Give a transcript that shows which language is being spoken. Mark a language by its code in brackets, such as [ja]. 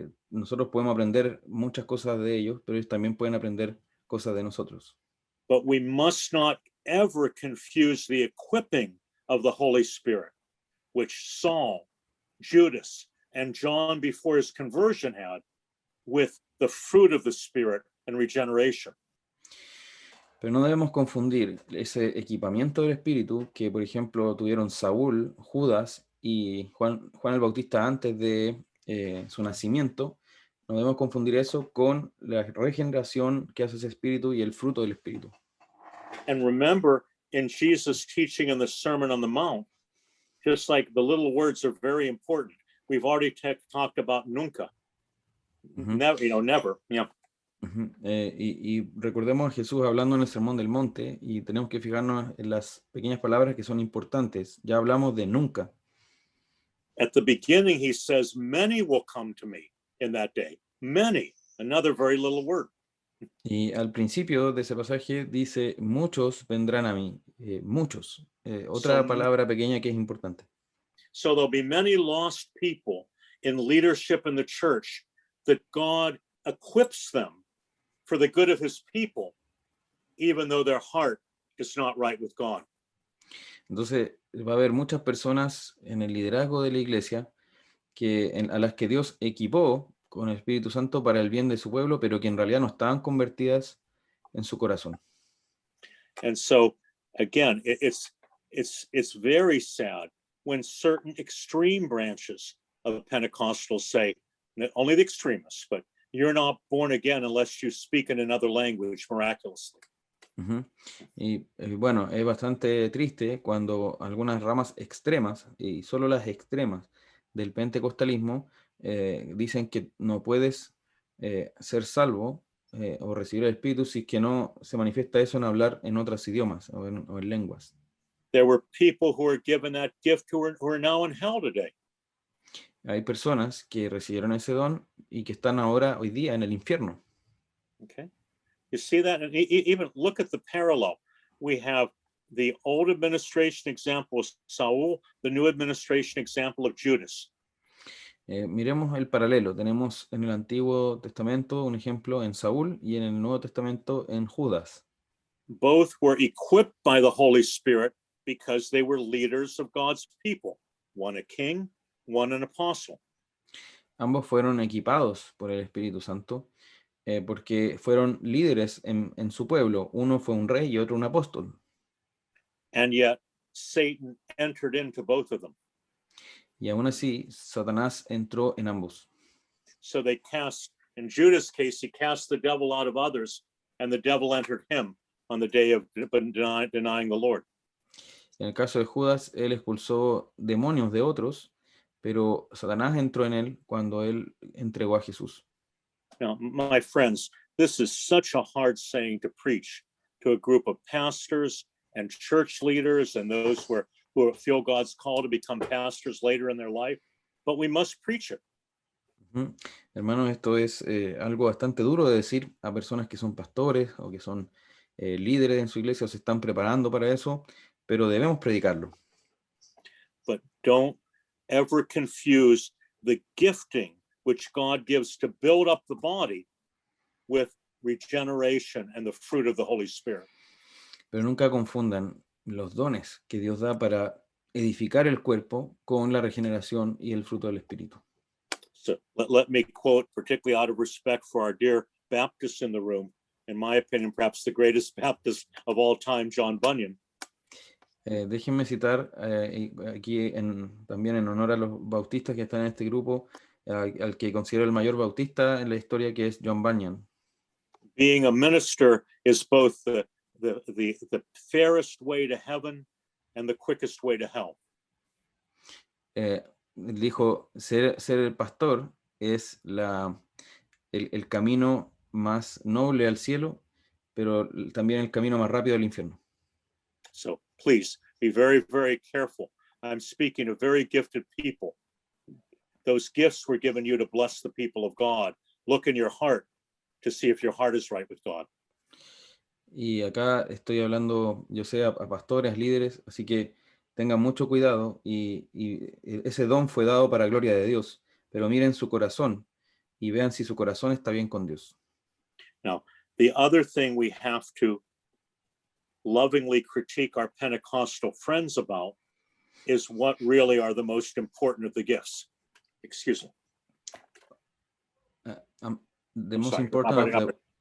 [es] Nosotros podemos aprender muchas cosas de ellos, pero ellos también pueden aprender cosas de nosotros. [en] But we must not ever confuse the equipping of the Holy Spirit, which Saul, Judas, and John before his conversion had, with the fruit of the Spirit and regeneration. [es] Pero no debemos confundir ese equipamiento del Espíritu que, por ejemplo, tuvieron Saúl, Judas y Juan el Bautista antes de su nacimiento. No debemos confundir eso con la regeneración que hace ese Espíritu y el fruto del Espíritu. [en] And remember, in Jesus' teaching in the Sermon on the Mount, just like the little words are very important. We've already talked about nunca. Never, never. Yeah. [es] Y recordemos a Jesús hablando en el Sermón del Monte y tenemos que fijarnos en las pequeñas palabras que son importantes. Ya hablamos de nunca. [en] At the beginning, he says, many will come to me in that day. Many, another very little word. [es] Y al principio de ese pasaje dice, muchos vendrán a mí. Muchos. Otra palabra pequeña que es importante. [en] So there'll be many lost people in leadership in the church that God equips them for the good of his people, even though their heart is not right with God. [es] Entonces va a haber muchas personas en el liderazgo de la iglesia a las que Dios equipó con el Espíritu Santo para el bien de su pueblo, pero que en realidad no estaban convertidas en su corazón. [en] And so, again, it's very sad when certain extreme branches of Pentecostals say, only the extremists, but you're not born again unless you speak in another language miraculously. [es] Y bueno, es bastante triste cuando algunas ramas extremas, y solo las extremas del pentecostalismo, dicen que no puedes ser salvo o recibir el Espíritu si es que no se manifiesta eso en hablar en otros idiomas o en lenguas. [en] There were people who were given that gift who are now in hell today. [es] Hay personas que recibieron ese don y que están ahora, hoy día, en el infierno. [en] Okay. You see that? And even look at the parallel. We have the old administration example of Saul, the new administration example of Judas. [es] Miremos el paralelo. Tenemos en el Antiguo Testamento un ejemplo en Saúl y en el Nuevo Testamento en Judas. [en] Both were equipped by the Holy Spirit because they were leaders of God's people. One a king, one an apostle. [es] Ambos fueron equipados por el Espíritu Santo porque fueron líderes en su pueblo. Uno fue un rey y otro un apóstol. [en] And yet Satan entered into both of them. [es] Y aún así, Satanás entró en ambos. [en] So they cast, in Judas' case, he cast the devil out of others, and the devil entered him on the day of denying the Lord. [es] En el caso de Judas, él expulsó demonios de otros, pero Satanás entró en él cuando él entregó a Jesús. [en] Now, my friends, this is such a hard saying to preach to a group of pastors and church leaders and those who feel God's call to become pastors later in their life, but we must preach it. [es] Hermanos, esto es algo bastante duro de decir a personas que son pastores o que son líderes en su iglesia o se están preparando para eso, pero debemos predicarlo. [en] But don't ever confuse the gifting which God gives to build up the body with regeneration and the fruit of the Holy Spirit. [es] Pero nunca confundan los dones que Dios da para edificar el cuerpo con la regeneración y el fruto del Espíritu. [en] So let me quote, particularly out of respect for our dear Baptists in the room, in my opinion, perhaps the greatest Baptist of all time, John Bunyan. [es] Déjenme citar aquí también en honor a los bautistas que están en este grupo, al que considero el mayor bautista en la historia, que es John Bunyan. [en] Being a minister is both the fairest way to heaven and the quickest way to hell. [es] Dijo, ser el pastor es el camino más noble al cielo, pero también el camino más rápido al infierno. [en] So please be very, very careful. I'm speaking to very gifted people. Those gifts were given you to bless the people of God. Look in your heart to see if your heart is right with God. [es] Y acá estoy hablando, yo sé, a pastores, líderes, así que tengan mucho cuidado y ese don fue dado para gloria de Dios, pero miren su corazón y vean si su corazón está bien con Dios. [en] Now, the other thing we have to lovingly critique our Pentecostal friends about is what really are the most important of the gifts. Excuse me. The most sorry, important of the...